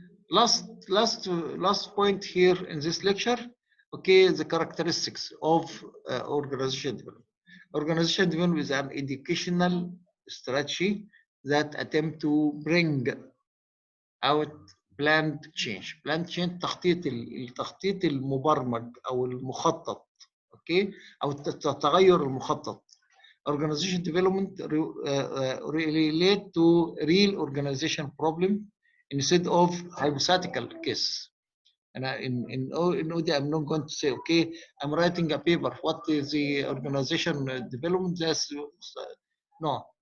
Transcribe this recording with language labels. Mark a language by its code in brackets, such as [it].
[en] Last point here in this lecture, okay, the characteristics of organization development. Organization development is an educational strategy that attempt to bring out planned change. Planned change [ar] التخطيط المبرمج او المخطط، اوكي، او التغير المخطط. [en] Organization development relate to real organization problem instead of hypothetical case. And in OD, I'm not going to say, okay, I'm writing a paper. What is the organization development? That's no.